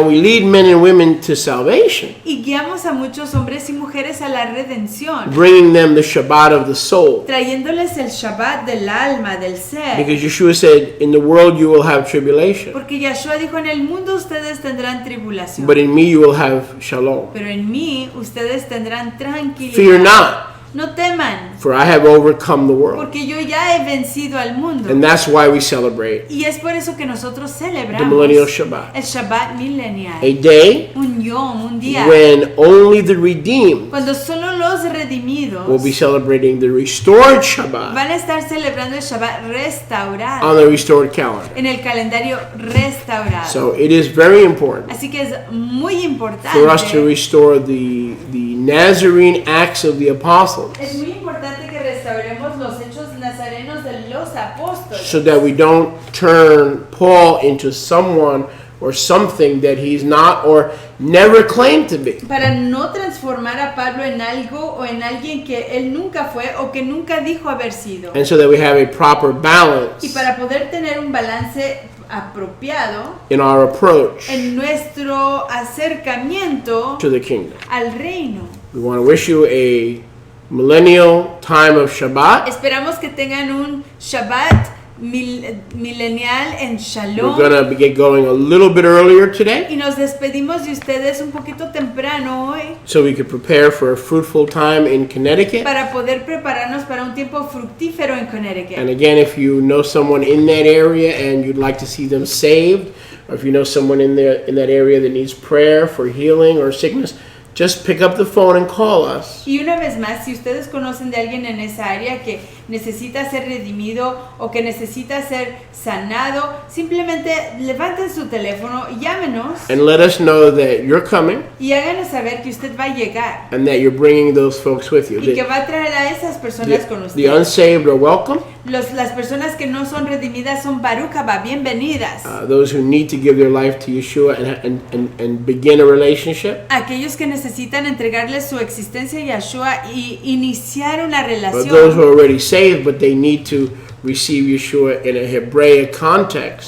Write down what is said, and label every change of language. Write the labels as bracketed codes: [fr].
[en] And we lead men and women to salvation, [es] Y guiamos a muchos hombres y mujeres a la redención, [en] bringing them the Shabbat of the soul. [es] trayéndoles el Shabbat del alma, del ser. [en] Because Yeshua said, in the world you will have tribulation, [es] Porque Yahshua dijo, en el mundo ustedes tendrán tribulación, [en] but in me you will have shalom. [es] pero en mí ustedes tendrán tranquilidad. [en] Fear not, [es] No teman, [en] for I have overcome the world. [es] porque yo ya he vencido al mundo. [en] And that's why we celebrate [es] Y es por eso que nosotros [en] the [es] celebramos [en] millennial Shabbat, [es] el Shabbat milenial, [en] a day [es] un yom, un día, [en] when only the redeemed [es] cuando solo los redimidos [en] will be celebrating the restored Shabbat [es] van a estar celebrando el Shabbat restaurado, [en] on the restored calendar. [es] en el calendario restaurado. [en] So it is very important [es] Así que es muy importante, [en] for us to restore the Nazarene acts of the apostles, [es] es muy importante que restauremos los hechos nazarenos de los apóstoles, [en] so that we don't turn Paul into someone or something that he's not or never claimed to be. [es] para no transformar a Pablo en algo o en alguien que él nunca fue o que nunca dijo haber sido. [en] And so that we have a proper [es] Y [en] balance [es] para poder tener un balance apropiado [en] in our approach [es] en nuestro acercamiento [en] to the kingdom. [es] al reino. [en] We want to wish you a millennial time of Shabbat. [es] Esperamos que tengan un Shabbat milenial en [en] We're [es] Shalom. [en] going to get going a little bit earlier today [es] Y nos despedimos de ustedes un poquito temprano hoy [en] so we could prepare for a fruitful time in Connecticut. [es] para poder prepararnos para un tiempo fructífero en [en] And [es] Connecticut. [en] again, if you know someone in that area and you'd like to see them saved, or if you know someone in that area that needs prayer for healing or sickness, just pick up the phone and call us. [es] Y una vez más, si ustedes conocen de alguien en esa área que necesita ser redimido o que necesita ser sanado, simplemente levanten su teléfono, llámenos [en] And let us know that you're coming [es] y háganos saber que usted va a llegar [en] and that you're bringing those folks with you. [es] y que va a traer a esas personas con [en] The [es] usted. [en] unsaved are welcome. [es] Las personas que no son redimidas son [he] Baruch haba, [es] bienvenidas. [en] Those who need to give their life to Yeshua and begin a relationship. [es] Aquellos que necesitan entregarle su existencia a Yeshua y iniciar una [en] But those who are already saved, but they need to receive Yeshua in a Hebraic context.